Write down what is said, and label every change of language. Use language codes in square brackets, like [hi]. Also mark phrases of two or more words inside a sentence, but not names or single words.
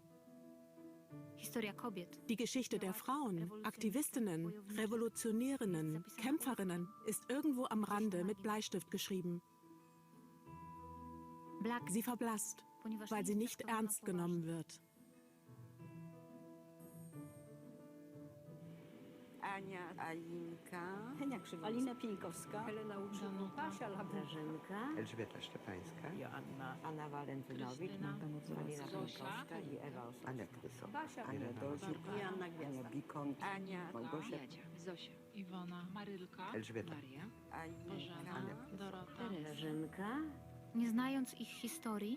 [de] Die Geschichte der Frauen, Aktivistinnen, Revolutionärinnen, Kämpferinnen ist irgendwo am Rande mit Bleistift geschrieben. Sie verblasst, weil sie nicht ernst genommen wird. Alina Pieńkowska, Helena Łuczynowska, Basia Grażynka, Elżbieta Szczepańska, Joanna, [pl] Anna Walentynowicz, Alina Pieńkowska i Ewa Ostrowska, Ania Krysowa, Basia, Ania Dozik, Joanna Gwiazda, Ania Bikont, Małgosia, Zosia, Iwona, Marylka, Elżbieta, Maria, Bożena, Dorota, Grażynka. Nie znając ich historii,